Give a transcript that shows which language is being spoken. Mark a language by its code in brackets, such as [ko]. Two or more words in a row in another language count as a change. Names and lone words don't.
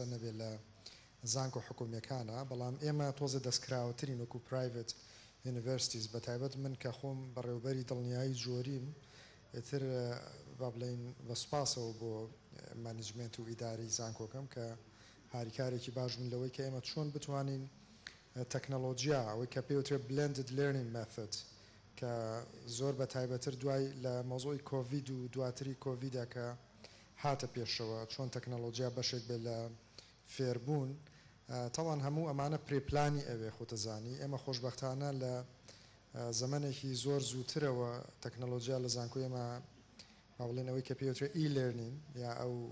[ckb] نەبێت لە زانکۆ حکوومیەکانە بەڵام ئێمە تۆزە دەستکراوەترین وەکو [en] Private Universities [ckb] بەتایبەت من کە خۆم بەڕێوبەری دڵنیایی جۆریم ئێتر با بڵێن بە سوپاسەوە بۆ مانیجمنت و ئیداری زانکۆکەم کە هاریکارێکی باش من لەوەی کە ئێمە چۆن بتوانین تەکنەلۆجیا ئەوەی کە پێوترێت [en] blended learning method [ckb] کە زۆر بە تایبەتر دوای لە مۆزۆی کۆڤید و دواتری کۆڤیدا کە هاتە پێشەوە چۆن تەکنەلۆجیا بەشێک بێت لە فێربوون تاوان هەموو ئەمانە پرێپلانی ئەوێ خۆتەزانی ئێمە خۆشببختانە لە زەمانێکی زۆر زووترەوە تەکنەلۆجیا لە زانکۆی ئێمە باڵێنەوەی کە پێوترێت ئیلێرنین یا ئەو